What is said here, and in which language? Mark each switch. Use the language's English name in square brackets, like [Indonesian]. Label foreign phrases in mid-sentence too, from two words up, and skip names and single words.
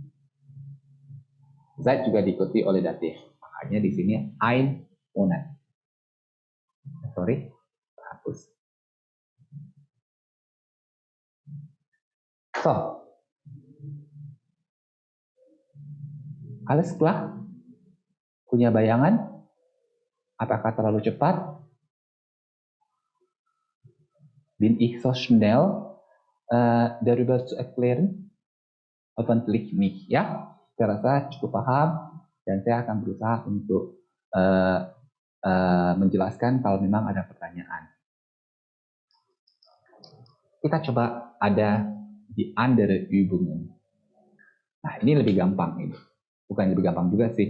[Indonesian] Seit juga diikuti oleh datif. Makanya di sini [German] ein Monat. [Indonesian] Sorry, hapus. [German] So, alles klar? [Indonesian] Punya bayangan? Apakah terlalu cepat? [German] Bin ich so schnell darüber zu erklären? Hoffentlich nicht, [Indonesian] ya. Saya rasa cukup paham dan saya akan berusaha untuk menjelaskan kalau memang ada pertanyaan. Kita coba ada di [German] andere Übungen. [Indonesian] Nah, ini lebih gampang ini. Bukan lebih gampang juga sih.